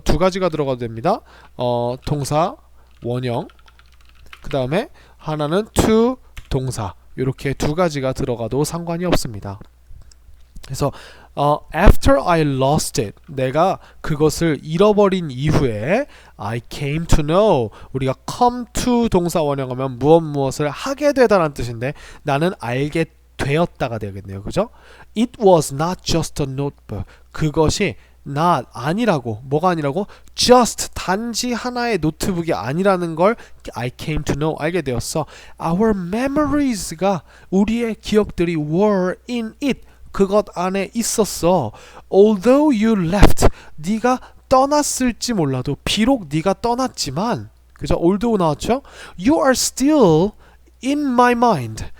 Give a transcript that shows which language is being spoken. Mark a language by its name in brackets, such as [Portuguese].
[Korean] 두 가지가 들어가도 됩니다. 동사 원형 그 다음에 하나는 to 동사 이렇게 두 가지가 들어가도 상관이 없습니다. 그래서 after I lost it 내가 그것을 잃어버린 이후에 I came to know 우리가 come to 동사 원형하면 무엇을 하게 되다라는 뜻인데 나는 알게 되었다가 되겠네요. 그죠? It was not just a notebook 그것이 not 아니라고 뭐가 아니라고 just 단지 하나의 노트북이 아니라는 걸 I came to know 알게 되었어. Our memories 가 우리의 기억들이 were in it 그것 안에 있었어. Although you left, 네가 떠났을지 몰라도 비록 네가 떠났지만, 그죠? although 나왔죠? [English] You are still in my mind.